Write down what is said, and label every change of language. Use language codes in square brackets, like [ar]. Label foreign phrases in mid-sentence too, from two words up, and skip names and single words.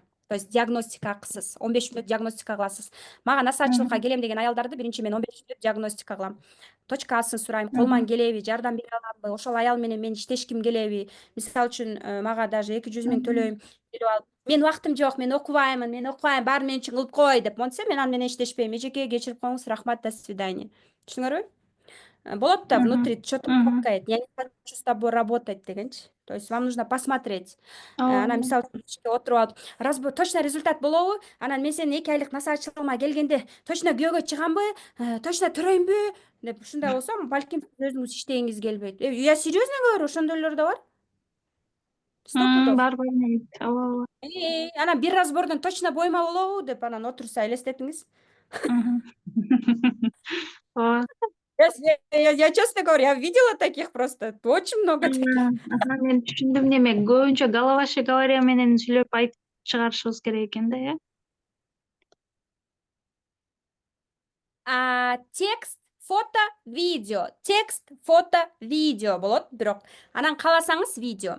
[ru] То есть [ky] диагностика акысыз. 15 мүнөт диагностика кыласыз. Мага насаатчылыкка келем деген аялдарды биринчи мен 15 мүнөт диагностика кылам. Точкасын сурайм, колуман келеби, жардам бере аламбы, ошол аял менен мен иштешким келеби. Мисалы үчүн мага даже 200 000 төлөйм деп алып, мен убактым жок, мен окубайм, баарын мен үчүн кылып кой деп монтсе, мен аны менен иштешпейм. Эжеке кечирип коюңуз, рахмат, [ru] до свидания. [ky] Түшүнүңөрбү? Болот да, [ru] внутри что-то кокает. Я не хочу с тобой работать дегенчи. То есть вам нужно посмотреть. [ky] Ана мисалы үчүн отуруп алып, [ru] точно результат [ky] болобу? Анан мен сенин 2 айлык насаатчылыгыма келгенде точно күйөөгө чыгамбы? Точно төрөймбү? Деп ушундай болсо, балким өзүңүз иштегиңиз келбейт. [ru] Я серьезно говорю, [ky] ошондойлор да бар. 100%. Бар, ооба. Анан бир разбордон точно бойма болобу деп анан отурса элестетиңиз. Ооба. [ru] Я честно говорю, я видела таких просто, очень много таких. [ky] Мен түшүндүм, неме көбүнчө головаши говоря менен сүйлөп айтып чыгарышыбыз керек экен да, Текст, фото, видео болот, бирок анан кааласаңыз видео.